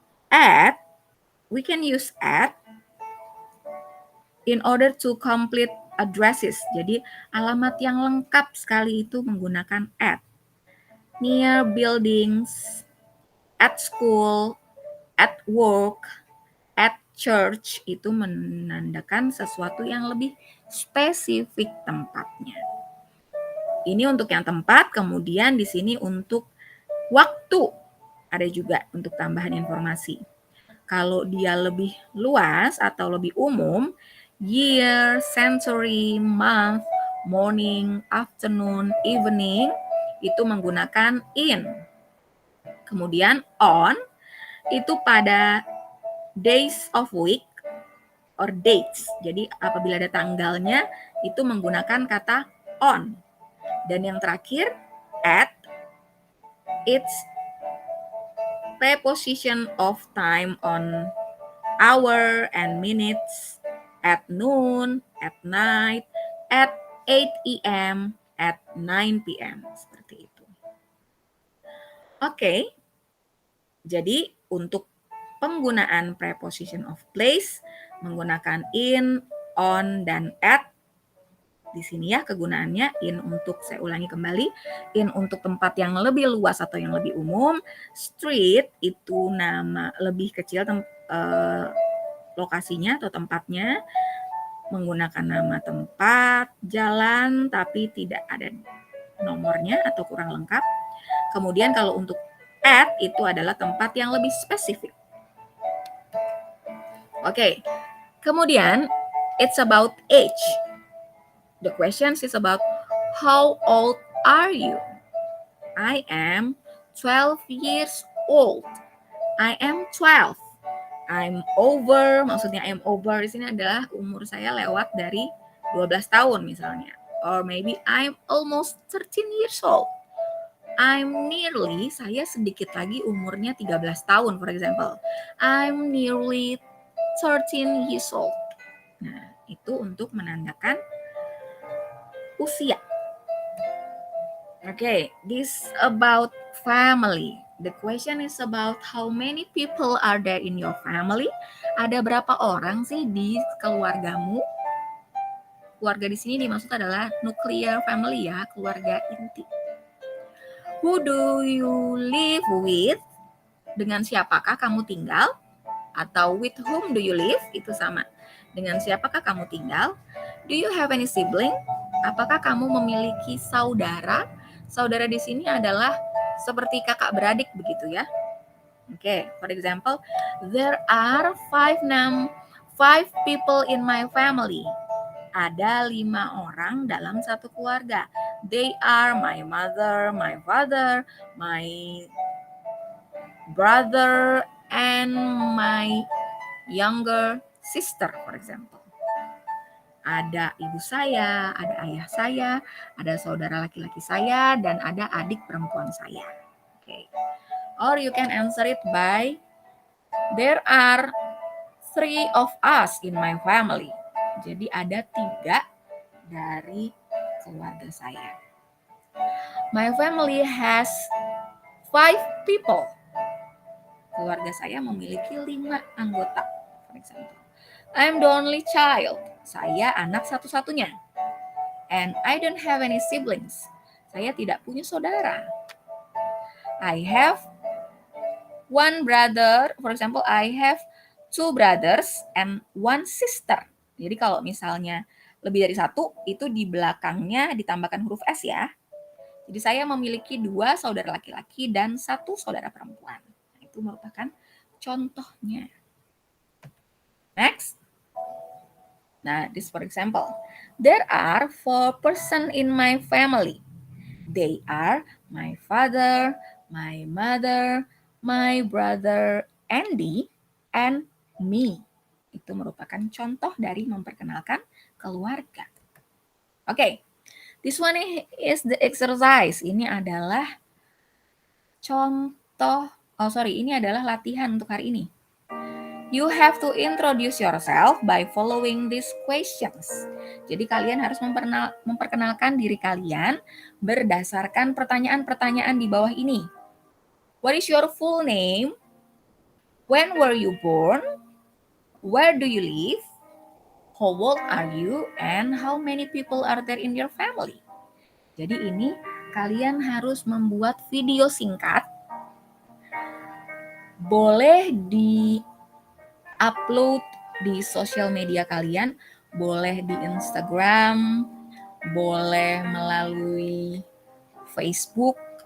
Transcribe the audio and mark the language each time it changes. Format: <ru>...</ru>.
<en>At, we can use at in order to complete addresses.</en> <id>Jadi alamat yang lengkap sekali itu menggunakan at.</id> <en>Near buildings, at school, at work, at church</en> <id>itu menandakan sesuatu yang lebih spesifik tempatnya. Ini untuk yang tempat, kemudian di sini untuk waktu. Ada juga untuk tambahan informasi. Kalau dia lebih luas atau lebih umum, year, century, month, morning, afternoon, evening, itu menggunakan in. Kemudian on, itu pada</id> <en>days of week or dates.</en> <id>Jadi apabila ada tanggalnya, itu menggunakan kata on. Dan yang terakhir,</id> <en>at, it's preposition of time on hour and minutes, at noon, at night, at 8 a.m., at 9 p.m.</en> <id>Seperti itu. Oke, jadi untuk penggunaan preposition of place menggunakan in, on, dan at. Di sini ya kegunaannya in untuk, saya ulangi kembali, in untuk tempat yang lebih luas atau yang lebih umum. Street itu nama lebih kecil lokasinya atau tempatnya, menggunakan nama tempat, jalan, tapi tidak ada nomornya atau kurang lengkap. Kemudian kalau untuk at itu adalah tempat yang lebih spesifik. Oke, kemudian</id> <en>it's about age. The question is about how old are you? I am 12 years old. I am 12.</en> <id>I'm over, maksudnya I'm over di sini adalah umur saya lewat dari 12 tahun misalnya.</id> <en>Or maybe I'm almost 13 years old.</en> <id>I'm nearly, saya sedikit lagi umurnya 13 tahun,</id> <en>for example. I'm nearly 13 years old.</en> <id>Nah, itu untuk menandakan usia.</id> <en>Okay, this about family. The question is about how many people are there in your family.</en> <id>Ada berapa orang sih di keluargamu? Keluarga di sini dimaksud adalah nuclear family ya, keluarga inti.</id> <en>Who do you live with?</en> <id>Dengan siapakah kamu tinggal?</id> <en>Atau with whom do you live?</en> <id>Itu sama. Dengan siapakah kamu tinggal?</id> <en>Do you have any sibling?</en> <id>Apakah kamu memiliki saudara? Saudara di sini adalah seperti kakak beradik begitu ya.</id> <en>Okay, for example, there are five people in my family.</en> <id>Ada 5 orang dalam satu keluarga.</id> <en>They are my mother, my father, my brother, and my younger sister, for example.</en> <id>Ada ibu saya, ada ayah saya, ada saudara laki-laki saya, dan ada adik perempuan saya.</id> <en>Okay. Or you can answer it by, there are 3 of us in my family.</en> <id>Jadi ada 3 dari keluarga saya.</id> <en>My family has 5 people.</en> <id>Keluarga saya memiliki 5 anggota,</id> <en>for example. I'm the only child.</en> <id>Saya anak satu-satunya.</id> <en>And I don't have any siblings.</en> <id>Saya tidak punya saudara.</id> <en>I have 1 brother. For example, I have 2 brothers and 1 sister.</en> <id>Jadi kalau misalnya lebih dari 1, itu di belakangnya ditambahkan huruf S ya. Jadi saya memiliki 2 saudara laki-laki dan 1 saudara perempuan. Itu merupakan contohnya.</id> <en>Next. Nah, this for example. There are 4 persons in my family. They are my father, my mother, my brother Andy, and me.</en> <id>Itu merupakan contoh dari memperkenalkan keluarga.</id> <en>Oke, this one is the exercise.</en> <id>Ini adalah contoh, ini adalah latihan untuk hari ini.</id> <en>You have to introduce yourself by following these questions.</en> <id>Jadi kalian harus memperkenalkan diri kalian berdasarkan pertanyaan-pertanyaan di bawah ini.</id> <en>What is your full name? When were you born? Where do you live? How old are you? And how many people are there in your family?</en> <id>Jadi ini kalian harus membuat video singkat. Boleh di-upload di sosial media kalian, boleh di Instagram, boleh melalui Facebook,</id>